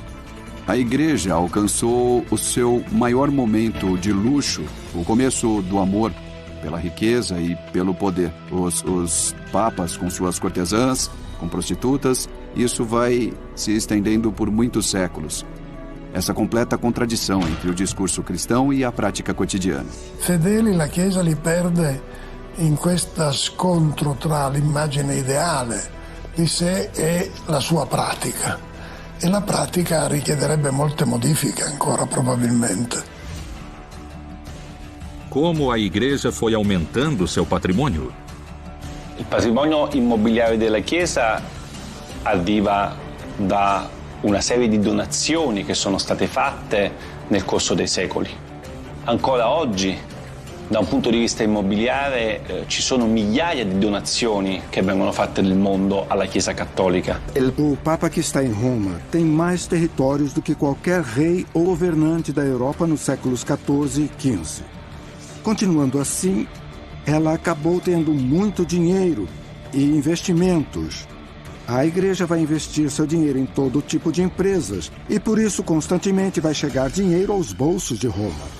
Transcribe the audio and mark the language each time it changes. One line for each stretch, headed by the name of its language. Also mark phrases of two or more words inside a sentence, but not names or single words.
Portuguese: A igreja alcançou o seu maior momento de luxo, o começo do amor pela riqueza e pelo poder. Os papas com suas cortesãs, com prostitutas, isso vai se estendendo por muitos séculos. Essa completa contradição entre o discurso cristão e a prática quotidiana.
Italian: Fedeli la Chiesa li perde in questo scontro tra l'immagine ideale di sé e la sua pratica. E la pratica richiederebbe molte modifiche ancora probabilmente.
Portuguese: Como a igreja foi aumentando seu patrimônio?
Italian: Il patrimonio immobiliare della Chiesa arriva da una serie di donazioni che sono state fatte nel corso dei secoli. Ancora oggi Da un punto di vista immobiliare ci sono migliaia di donazioni che vengono fatte nel mondo alla Chiesa Cattolica.
Portuguese: O Papa que está em Roma tem mais territórios do que qualquer rei ou governante da Europa nos séculos XIV e XV. Continuando assim, ela acabou tendo muito dinheiro e investimentos. A igreja vai investir seu dinheiro em todo tipo de empresas e por isso constantemente vai chegar dinheiro aos bolsos de Roma.